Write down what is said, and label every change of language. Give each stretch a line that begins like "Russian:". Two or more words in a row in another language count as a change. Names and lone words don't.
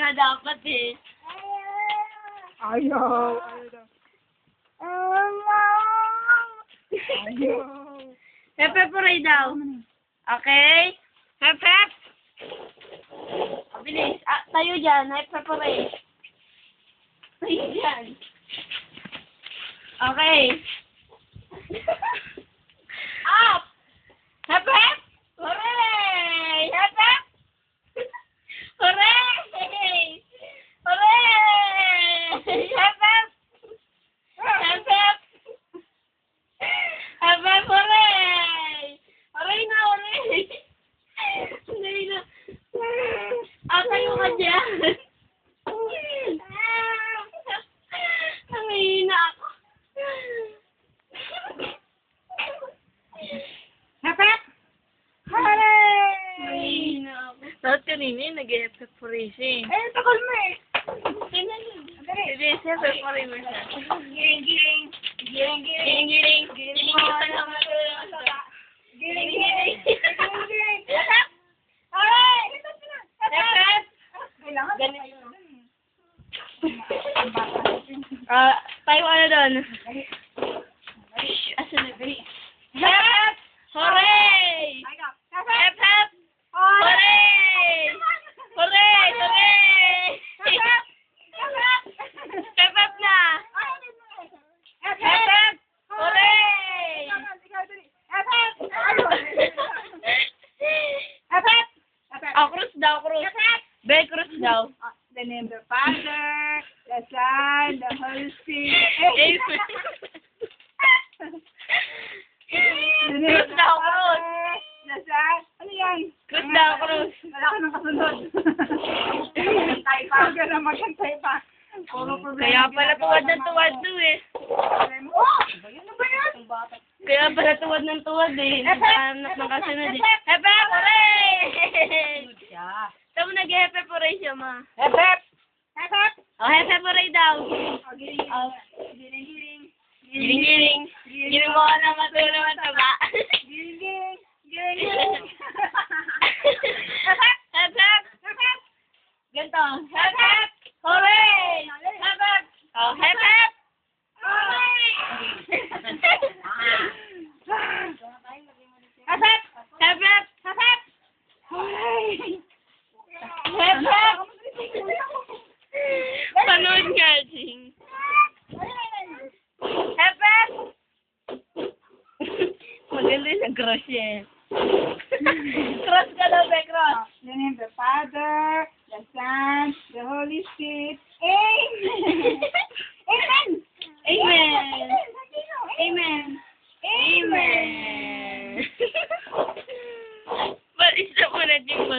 Filipino: nga dapat eh. Ayaw. Ayaw.
English: Hep, hep, hooray daw. Okay? Hep, hep.
Filipino: Bilis. Tayo dyan.
English: Hep, hep, hooray.
Filipino: Tayo dyan. Okay.
English: Up! Hep, hep! Hooray! Hep, hep! Hooray! Hooray! Hep, hep! Hep, hep! Hep, hep, hooray! Hooray na, hooray! Hooray na.
Filipino: Tayo ka dyan. Ang hina ako.
English: Hep, hep. Hooray!
Filipino: Mahina ako. Dapat kanina yung nag-
English: hep-hep hooray
Filipino: siya eh. Eh, takol mo eh. Hindi,
English: hep-hep hooray
Filipino: mo siya. Giring, giring. Giring, giring. Giring, giring. Giring mo naman sa Giring, giring. Giring, giring.
English: Hep, hep. Hooray! Hep-hep!
Filipino: Kailangan Ganun. tayo. Tayo ano doon? Asan na?
English: Hep-hep! Hooray! Hep-hep! Hooray! Hooray! Hooray! Hep-hep na! Hep-hep! Hooray!
Filipino: Krus daw, krus. Be, krus daw.
English: The name of the Father, the Son, the Holy Spirit. Amen. The name of
Filipino: Krus
English: the
Filipino: daw,
English: Father,
Filipino: krus.
English: the Son.
Filipino: Ano yan? Krus daw, krus. Wala ka nang kasunod. Huwag ka na magkantay pa. Puro problema. Kaya pala tuwad ng tuwad to eh. Oh! Ano ba yan? Kaya pala tuwad ng tuwad eh. Naghanap ng kasunod eh.
English: Hep-hep! Hooray!
Filipino: Saan mo nag-
English: hep-hep hooray
Filipino: siya, ma? Hep, hep! Hep, hep!
English: Oh, hep-hep hooray daw.
Filipino: Giring, giring. Giring, Giring-giring. Giring mo ka na matulong at taba. giring. Giring, giring. Giring,
English: Hep-hep! Hep-hep! hep! Ganito. Hep-hep! Hooray! Hep-hep! Oh, hep-hep! Hooray! Hep-hep! Hep-hep! Hep! Hooray! Hep-hep!
Filipino: Panood nga, Jing.
English: Hep-hep!
Filipino: Maganda yung cross eh. Cross ka daw, be, cross.
English: The name of the Father, the Son, the Holy Spirit. Amen! Amen! Amen. Amen!
Filipino: Amen. But isa mo na, Jing.